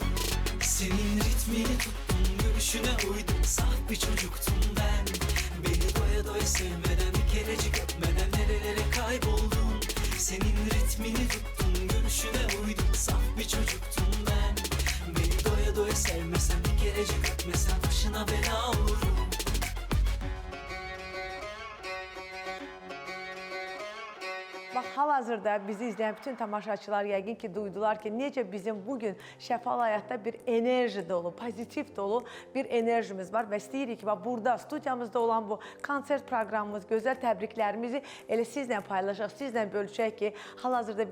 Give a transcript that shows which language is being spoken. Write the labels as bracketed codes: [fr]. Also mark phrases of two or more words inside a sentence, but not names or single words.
[tr] Senin ritmini tuttum, gülüşüne uydum, saf bir çocuktum ben. Beni doya doya sevmeden, bir kerecik öpmeden nerelere kayboldum. Senin ritmini tuttum, gülüşüne uydum, saf bir çocuktum ben. Beni doya doya sevmesen, bir kerecik öpmesen başına bela olurum. [az] Bax, hal-hazırda bizi izləyən bütün tamaşaçılar yəqin ki, duydular ki, necə bizim bugün Şəfalı Həyatda bir enerji dolu, pozitiv dolu bir enerjimiz var və istəyirik ki, bax, burada studiyamızda olan bu konsert proqramımız, gözəl təbriklərimizi elə sizlə paylaşaq, sizlə bölüşək ki, hal-hazırda